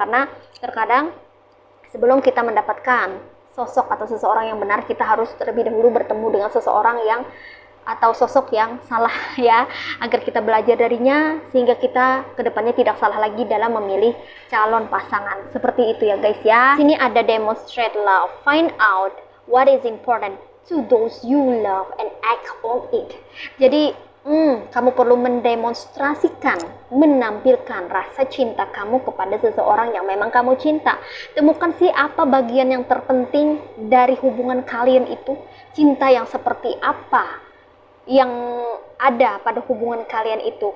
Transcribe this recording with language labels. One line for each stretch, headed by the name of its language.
Indonesian: Karena terkadang sebelum kita mendapatkan sosok atau seseorang yang benar, kita harus terlebih dahulu bertemu dengan seseorang yang atau sosok yang salah ya, agar kita belajar darinya sehingga kita kedepannya tidak salah lagi dalam memilih calon pasangan. Seperti itu ya guys ya. Sini ada
English: demonstrate love, find out what is important to those you love and act on it.
Indonesian: Jadi kamu perlu mendemonstrasikan, menampilkan rasa cinta kamu kepada seseorang yang memang kamu cinta. Temukan sih apa bagian yang terpenting dari hubungan kalian itu, cinta yang seperti apa yang ada pada hubungan kalian itu.